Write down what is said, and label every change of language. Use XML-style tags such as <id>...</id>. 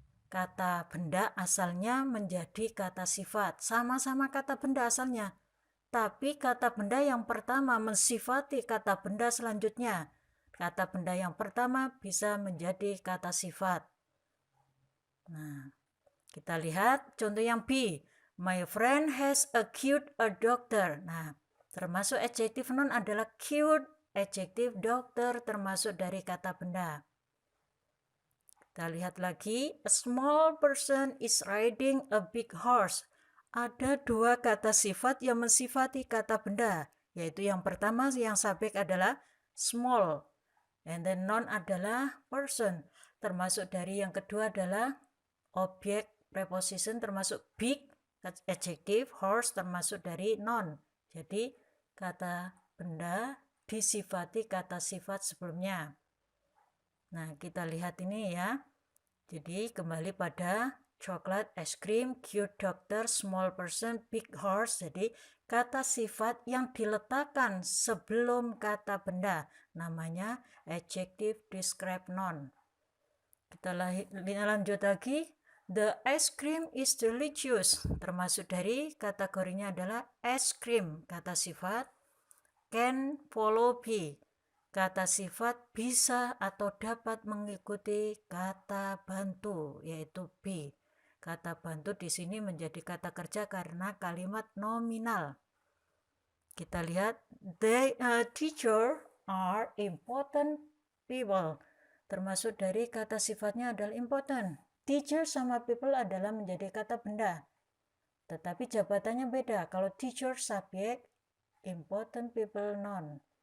<id>Kata benda asalnya menjadi kata sifat. Sama-sama kata benda asalnya. Tapi kata benda yang pertama mensifati kata benda selanjutnya. Kata benda yang pertama bisa menjadi kata sifat. Nah, kita lihat contoh yang B.</id> <en>My friend has a cute a doctor.</en> <id>Nah, termasuk adjektif noun adalah cute, adjektif dokter termasuk dari kata benda. Kita lihat lagi,</id> <en>a small person is riding a big horse.</en> <id>Ada 2 kata sifat yang mensifati kata benda, yaitu yang pertama yang subjek adalah small, and then noun adalah person, termasuk dari yang kedua adalah objek preposition termasuk big, adjektif, horse termasuk dari noun. Jadi kata benda disifati kata sifat sebelumnya. Nah, kita lihat ini ya. Jadi kembali pada coklat, ice cream, cute doctor, small person, big horse. Jadi kata sifat yang diletakkan sebelum kata benda namanya adjective describe noun. Kita lanjut lagi.</id> <en>The ice cream is delicious.</en> <id>Termasuk dari kategorinya adalah ice cream, kata sifat.</id> <en>Can follow be.</en> <id>Kata sifat bisa atau dapat mengikuti kata bantu, yaitu be. Kata bantu di sini menjadi kata kerja karena kalimat nominal. Kita lihat,</id> <en>teacher are important people.</en> <id>termasuk dari kata sifatnya adalah important. Teacher sama people adalah menjadi kata benda, tetapi jabatannya beda. Kalau teacher subjek, important people noun.</id>